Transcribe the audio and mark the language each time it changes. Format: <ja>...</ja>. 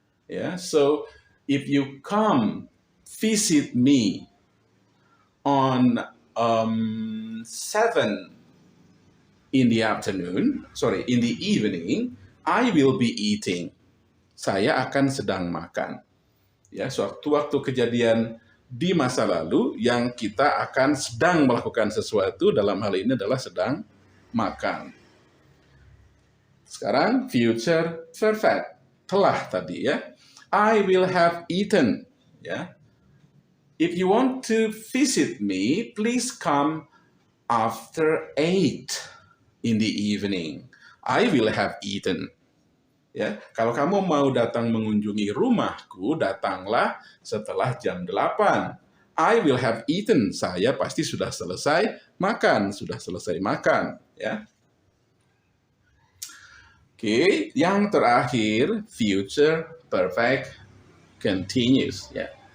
<en>Ya, so if you come visit me on 7 in the evening, I will be eating.</en> <id>Saya akan sedang makan. Ya, suatu kejadian di masa lalu yang kita akan sedang melakukan sesuatu, dalam hal ini adalah sedang makan. Sekarang future perfect, telah tadi, ya.</id> <en>I will have eaten, ya. If you want to visit me, please come after 8 in the evening. I will have eaten.</en> <id>Ya, kalau kamu mau datang mengunjungi rumahku, datanglah setelah jam 8.</id> <en>I will have eaten.</en> <id>Saya pasti sudah selesai makan, ya. Oke, yang terakhir future perfect continuous, ya.</id>